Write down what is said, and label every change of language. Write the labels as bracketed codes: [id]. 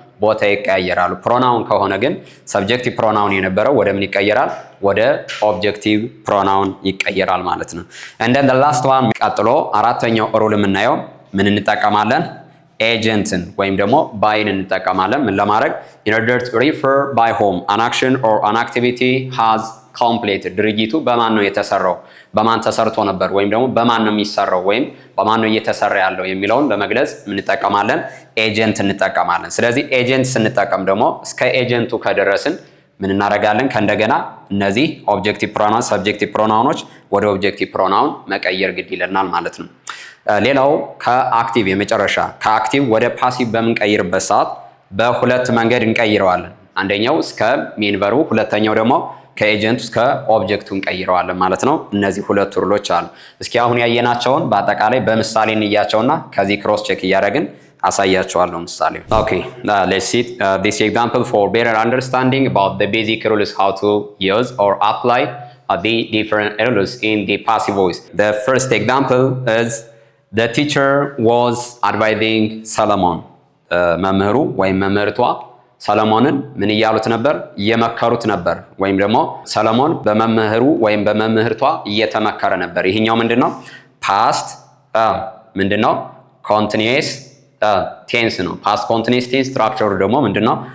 [am] ቦታ ይቀያየራሉ። ፕሮናውን ከሆነ ግን ሰብጀክቲቭ ፕሮናውን የነበረው ወደ ምን ይቀየራል? ወደ ኦብጀክቲቭ ፕሮናውን ይቀየራል ማለት ነው። [en] and then the last one [am] ቀጥሎ አራተኛው ሩል የምናየው ምን እንጠቀማለን? ኤጀንትን ወይም ደግሞ ባይን እንጠቀማለን። ምን ለማድረግ? [en] in order to refer by whom an action or an activity has completed። [am] ድርጊቱ በማን ነው የተሰራው? በማን ተሰርቶ ነበር? ወይም ደግሞ በማን ነው የሚሰራው? ወይም በማን ነው እየተሰራ ያለው የሚለውን ለመግለጽ ምን እንጠቀማለን? ኤጀንት እንጠቀማለን። ስለዚህ ኤጀንት ስንጠቀም ደግሞ እስከ ኤጀንቱ ከደረስን ምን እናደርጋለን? ከእንደገና እነዚህ ኦብጀክቲቭ ፕሮናውን ሰብጀክቲቭ ፕሮናውኖች ወደ ኦብጀክቲቭ ፕሮናውን መቀየር ግድ ይለናል ማለት ነው። ሌላው ከአክቲቭ የመጨረሻ ከአክቲቭ ወደ ፓሲቭ በምንቀይርበት ሰዓት በሁለት መንገድ እንቀይረዋለን። አንደኛው እስከ ሜን ቨርቡ፣ ሁለተኛው ደግሞ ከኤጀንቱ እስከ ኦብጀክቱ እንቀይረዋለን ማለት ነው። እነዚህ ሁለት ሩሎች አሉ። እስኪ አሁን ያየናቸውን በአጠቃላይ በምሳሌ እንያቸውና ከዚህ ክሮስ ቼክ እያደረግን አሳያቸዋለሁ ምሳሌ። [en] Okay, let's see this example for better understanding about the basic rules how to use or apply the different rules in the passive voice. The first example is the teacher was advising Solomon. [am] መምህሩ ወይም መምህርቷ ሰለሞንን ምን እያሉት ነበር? እየመከሩት ነበር። ወይም ደግሞ ሰለሞን በመምህሩ ወይም በመምህርቷ እየተመከረ ነበር። ይሄኛው ምንድነው? ፓስት ምንድነው? ኮንቲኒየስ ቴንስ ነው። ፓስት ኮንቲኒየስ ቴንስ ስትራክቸሩ ደግሞ ምንድነው?